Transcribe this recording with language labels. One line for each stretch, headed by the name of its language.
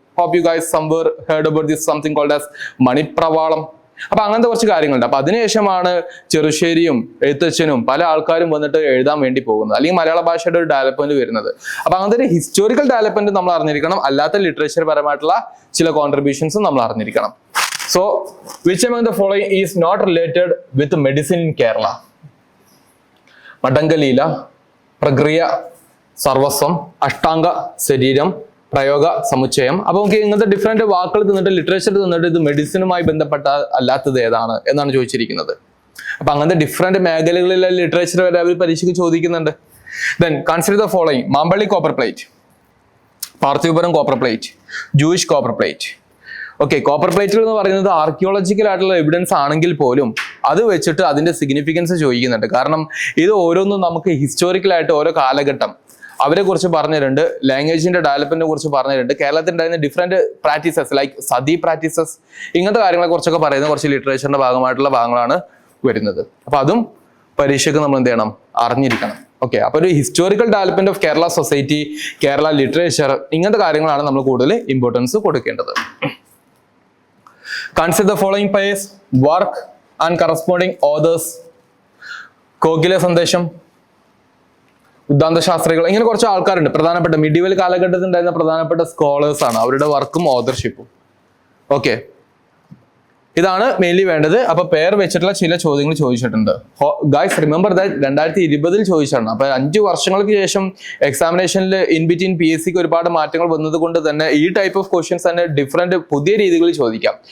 English: Hope you guys somewhere heard about this something called as Manipravalam.
Malayalam: അപ്പൊ അങ്ങനത്തെ കുറച്ച് കാര്യങ്ങളുണ്ട്. അപ്പൊ അതിനുശേഷമാണ് ചെറുശ്ശേരിയും എഴുത്തച്ഛനും പല ആൾക്കാരും വന്നിട്ട് എഴുതാൻ വേണ്ടി പോകുന്നത്, അല്ലെങ്കിൽ മലയാള ഭാഷയുടെ ഒരു ഡെവലപ്മെന്റ് വരുന്നത്. അപ്പൊ അങ്ങനത്തെ ഒരു ഹിസ്റ്റോറിക്കൽ ഡെവലപ്മെന്റ് നമ്മൾ അറിഞ്ഞിരിക്കണം. അല്ലാത്ത ലിറ്ററേച്ചർ പരമായിട്ടുള്ള ചില കോൺട്രിബ്യൂഷൻസും നമ്മൾ അറിഞ്ഞിരിക്കണം.
English: So which among the following is not related with medicine in Kerala?
Malayalam: മടങ്കലീല, പ്രക്രിയ, സർവസ്വം, അഷ്ടാംഗ ശരീരം, പ്രയോഗ സമുച്ചയം. അപ്പൊ നമുക്ക് ഇങ്ങനത്തെ ഡിഫറെന്റ് വാക്കുകൾ തന്നിട്ട് ലിറ്ററേച്ചർ തന്നിട്ട് ഇത് മെഡിസിനുമായി ബന്ധപ്പെട്ട അല്ലാത്തത് ഏതാണ് എന്നാണ് ചോദിച്ചിരിക്കുന്നത്. അപ്പൊ അങ്ങനത്തെ ഡിഫറെന്റ് മേഖലകളിലെ ലിറ്ററേച്ചർ വരെ അവർ പരീക്ഷയ്ക്ക് ചോദിക്കുന്നുണ്ട്.
English: Then consider the following.
Malayalam: Mampally copper plate, Parthivapuram copper plate, Jewish copper plate. Okay, copper പ്ലേറ്റുകൾ എന്ന് പറയുന്നത് ആർക്കിയോളജിക്കൽ ആയിട്ടുള്ള എവിഡൻസ് ആണെങ്കിൽ പോലും അത് വെച്ചിട്ട് അതിന്റെ സിഗ്നിഫിക്കൻസ് ചോദിക്കുന്നുണ്ട്. കാരണം ഇത് ഓരോന്നും നമുക്ക് ഹിസ്റ്റോറിക്കലായിട്ട് ഓരോ കാലഘട്ടം അവരെ കുറിച്ച് പറഞ്ഞിട്ടുണ്ട്, ലാംഗ്വേജിന്റെ ഡെവലപ്മെന്റിനെ കുറിച്ച് പറഞ്ഞിട്ടുണ്ട്, കേരളത്തിൽ ഉണ്ടായിരുന്ന different practices like sati practices, ഇങ്ങനത്തെ കാര്യങ്ങളെ കുറിച്ചൊക്കെ പറയുന്ന കുറച്ച് ലിറ്ററേച്ചറിന്റെ ഭാഗമായിട്ടുള്ള ഭാഗങ്ങളാണ് വരുന്നത്. അപ്പൊ അതും പരീക്ഷയ്ക്ക് നമ്മൾ എന്ത് ചെയ്യണം, അറിഞ്ഞിരിക്കണം. ഓക്കെ, അപ്പൊ ഒരു historical development of Kerala society, Kerala literature, ഇങ്ങനത്തെ കാര്യങ്ങളാണ് നമ്മൾ കൂടുതൽ ഇമ്പോർട്ടൻസ് കൊടുക്കേണ്ടത്.
English: Consider the following pairs, work and corresponding authors.
Malayalam: Kokila സന്ദേശം, ഉദ്ദാന്ത ശാസ്ത്രികൾ, ഇങ്ങനെ കുറച്ച് ആൾക്കാരുണ്ട്. പ്രധാനപ്പെട്ട മിഡീവൽ കാലഘട്ടത്തിൽ ഉണ്ടായിരുന്ന പ്രധാനപ്പെട്ട സ്കോളേഴ്സ് ആണ്, അവരുടെ വർക്കും ഓതർഷിപ്പും. ഓക്കെ, ഇതാണ് മെയിൻലി വേണ്ടത്. അപ്പൊ പേർ വെച്ചിട്ടുള്ള ചില ചോദ്യങ്ങൾ ചോദിച്ചിട്ടുണ്ട്.
English: guys remember that
Malayalam: 2020 ചോദിച്ചാണ്. അപ്പൊ 5 വർഷങ്ങൾക്ക് ശേഷം എക്സാമിനേഷനിൽ ഇൻ ബിറ്റ്വീൻ PSCക്ക് ഒരുപാട് മാറ്റങ്ങൾ വന്നത് കൊണ്ട് തന്നെ ഈ ടൈപ്പ് ഓഫ് ക്വസ്റ്റ്യൻസ് തന്നെ ഡിഫറെന്റ് പുതിയ രീതികളിൽ ചോദിക്കാം.